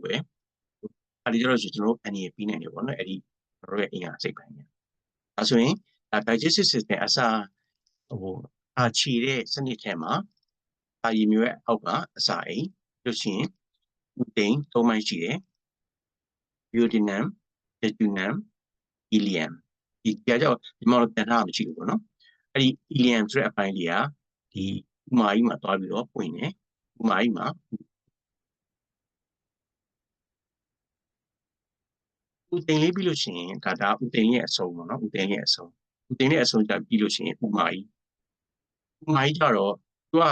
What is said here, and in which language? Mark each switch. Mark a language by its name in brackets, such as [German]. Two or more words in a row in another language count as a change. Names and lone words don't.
[Burmese] ပဲအဲ့ဒီတော့ကျွန်တော်တို့အနေနဲ့ပြီးနိုင်တယ်ပေါ့နော်အဲ့ဒီကျွန်တော်တို့ရဲ့အင်္ဂါစိတ်ပိုင်းညာအဲဆိုရင် [English] digestive system [Burmese] အစားခြေတဲ့စနစ်ထဲမှာအာရီမျိုးရဲ့အောက်ကအစာအိမ်လို့ရှိရင်ဥသိမ်၃ပိုင်းရှိတယ် [English] duodenum jejunum ileum [Burmese] ဒီကြောင့်ဒီမှာတော့ပြန်ထားမှမရှိဘူးပေါ့နော်အဲ့ဒီ ileum ဆိုတဲ့အပိုင်းလေးကဒီဥမာကြီးမှာတွားပြီးတော့ပွင့်တယ်ဥမာကြီးမှာ ဥသိမ်လေးပြီးလို့ရှိရင်ဒါဥသိမ်ရဲ့အဆုံးပေါ့နော်ဥသိမ်ရဲ့အဆုံးကြပြီးလို့ရှိရင်ဥမာကြီးကြတော့သူက